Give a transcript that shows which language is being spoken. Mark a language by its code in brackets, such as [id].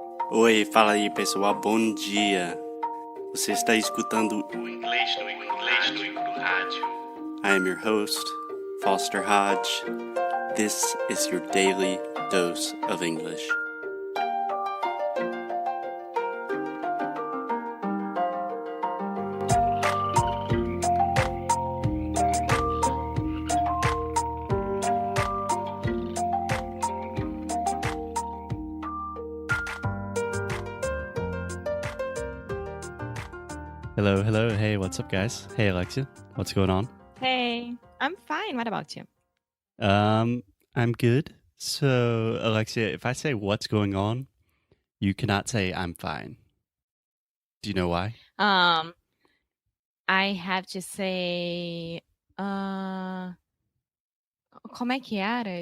[pt] Oi, fala aí pessoal, bom dia. Você está escutando o Inglês no Rádio. [en] I am your host, Foster Hodge. This is your daily dose of English. Hello. Hey, what's up, guys? Hey, Alexia. What's going on? Hey, I'm fine. What about you? I'm good. So, Alexia, if I say what's going on, you cannot say I'm fine. Do you know why? I have to say, como é que era?